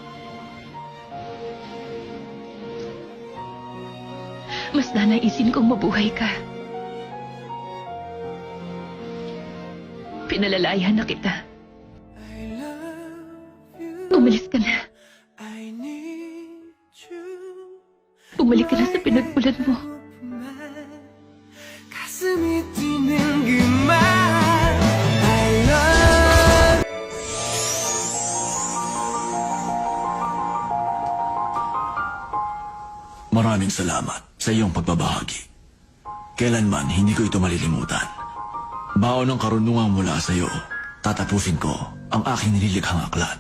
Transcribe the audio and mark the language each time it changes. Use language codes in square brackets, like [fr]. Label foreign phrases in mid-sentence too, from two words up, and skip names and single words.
[tl] Mas nanaisin kong mabuhay ka. Pinalalayan na kita. Umalis ka na. Bumalik ka na sa pinagmulan mo. [ko] 가슴이 뛰는 그말 [en] I love [tl] Maraming salamat sa iyong pagbabahagi. Kailanman hindi ko ito malilimutan. Baon ng karunungan mula sa iyo, tatapusin ko ang aking nililikhang aklat.